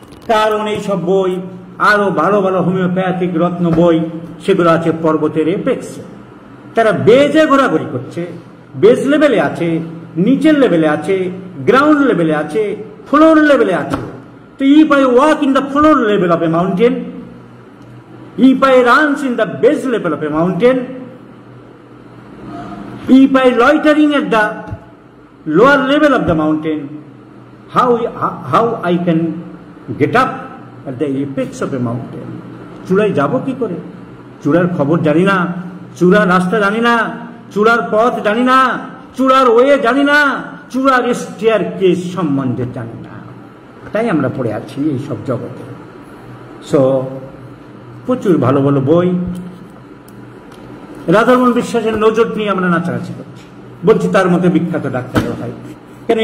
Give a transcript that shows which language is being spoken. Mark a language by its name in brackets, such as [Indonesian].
[Bangla] কারণ এইসব বই আরো ভালো ভালো হোমিওপ্যাথিক রত্ন বই সেগুলো আছে পর্বতের এপেক্সে। তারা বেজে ঘোরাঘুরি করছে, বেস লেভেলে আছে, নিচের লেভেলে আছে, গ্রাউন্ড লেভেলে আছে, ফ্লোর লেভেলে আছে। [English] তো if I walk in the floor level of a mountain, if I runs in the base level of a mountain, if I loitering at the lower level of the mountain, how I can get up at the apex of a mountain? [Bangla] চূড়ায় যাব কি করে? চূড়ার খবর জানি না, চূড়ার রাস্তা জানি না, চূড়ার পথ জানি না, চূড়ার ওয়ে জানি না, চূড়ার স্টেয়ারকেস সম্বন্ধে জানি না। তাই আমরা পড়ে আছি এই সব জগতে। সো প্রচুর ভালো ভালো বই, রাধারমণ বিশ্বাসের নজর নিয়ে আমরা নাচানাচি করছি, বলছি তার মধ্যে বিখ্যাত ডাক্তার হয় কেন।